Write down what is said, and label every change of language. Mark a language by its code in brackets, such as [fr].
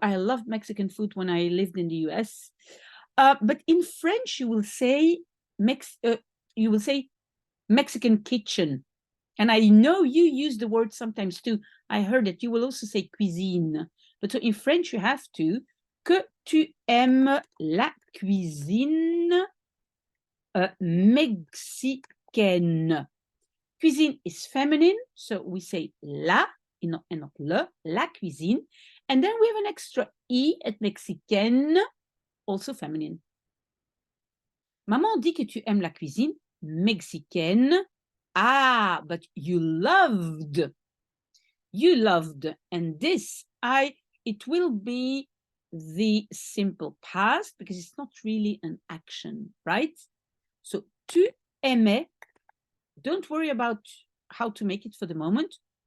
[en] I loved Mexican food when I lived in the US. But in French, you will say Mexican kitchen. And I know you use the word sometimes too. I heard that you will also say cuisine. But so in French, you have to [fr] que tu aimes la cuisine mexicaine. [en] Cuisine is feminine, so we say la and not le, la cuisine. And then we have an extra E at mexicaine, also feminine. [fr] Maman dit que tu aimes la cuisine mexicaine. [en] Ah, but you loved. You loved. And this, it will be the simple past because it's not really an action, right? So, [fr] tu aimais. [en] Don't worry about how to make it for the moment.